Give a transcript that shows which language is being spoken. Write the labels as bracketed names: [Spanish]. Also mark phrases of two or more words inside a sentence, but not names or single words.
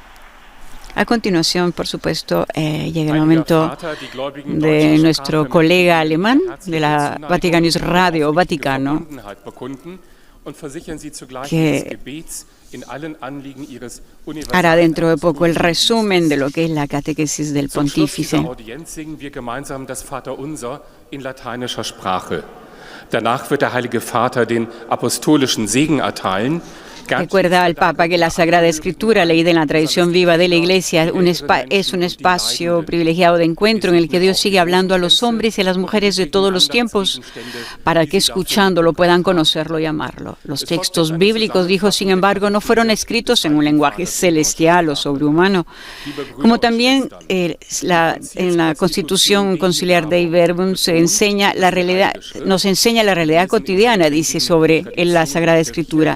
[Spanish] A continuación, por supuesto, llega el momento de nuestro colega alemán de la Vaticanus Radio Vaticano, que hará dentro de poco el resumen de lo que es la catequesis del pontífice. [German] Danach wird der Heilige Vater den apostolischen Segen erteilen. [Spanish] Recuerda al Papa que la Sagrada Escritura, leída en la tradición viva de la Iglesia, es un espacio privilegiado de encuentro en el que Dios sigue hablando a los hombres y a las mujeres de todos los tiempos para que escuchándolo puedan conocerlo y amarlo. Los textos bíblicos, dijo, sin embargo, no fueron escritos en un lenguaje celestial o sobrehumano, como también en la Constitución Conciliar Dei Verbum nos enseña la realidad cotidiana, dice, sobre la Sagrada Escritura.